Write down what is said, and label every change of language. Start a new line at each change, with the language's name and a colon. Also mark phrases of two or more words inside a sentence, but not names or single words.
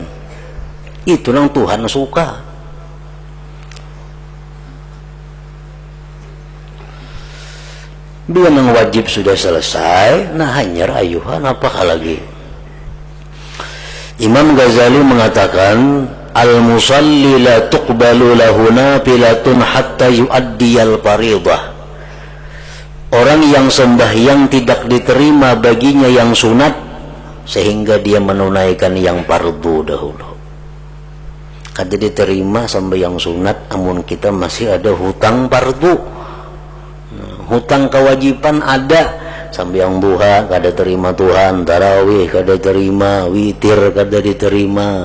Banjar: Itu yang Tuhan suka. Bila yang wajib sudah selesai, nah hanyar ayuhan apakah lagi? Imam Ghazali mengatakan,
Arabic: المصلي لا تقبل له نافلة حتى يؤدي الفريضة.
Banjar: Orang yang sembahyang tidak diterima baginya yang sunat sehingga dia menunaikan yang fardu dahulu. Kada diterima sembahyang sunat, amun kita masih ada hutang fardu. Hutang kewajiban ada, sembahyang duha kada terima Tuhan, tarawih kada terima, witir kada diterima.